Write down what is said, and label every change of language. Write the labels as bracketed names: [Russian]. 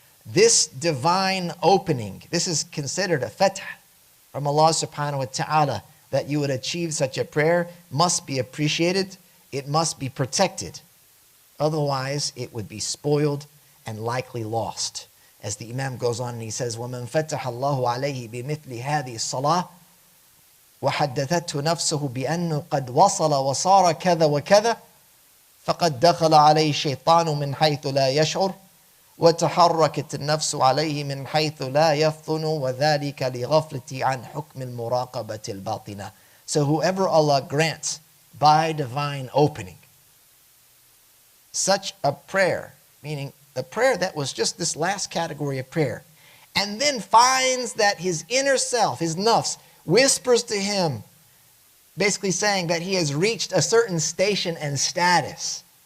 [English] This divine opening, this is considered a fath from Allah subhanahu wa ta'ala, that you would achieve such a prayer, must be appreciated, it must be protected. Otherwise, it would be spoiled and likely lost. As the Imam goes on and he says, [Arabic] وَمَنْ فَتَحَ اللَّهُ عَلَيْهِ بِمِثْلِ هَذِهِ الصَّلَاةِ وَحَدَّثَتْهُ نَفْسُهُ بِأَنَّهُ قَدْ وَصَلَ وَصَارَ كَذَا وَكَذَا فَقَدْ دَخَلَ عَلَيْهِ الشَّيْطَانُ مِنْ حَيْثُ لَا يَشْعُرُ وَتَحَرَّكَتِ النَّفْسُ عَلَيْهِ مِنْ حَيْثُ لَا يَفْطُنُ وَذَلِكَ لِغَفْلَةِ عَنْ حُكْمِ الْمُرَاقَبَةِ الْبَاطِنَةِ. [English] So whoever Allah grants by divine opening such a prayer, meaning the prayer that was just this last category of prayer, and then finds that his inner self, his nafs, whispers to him, basically saying that he has reached a certain station and status,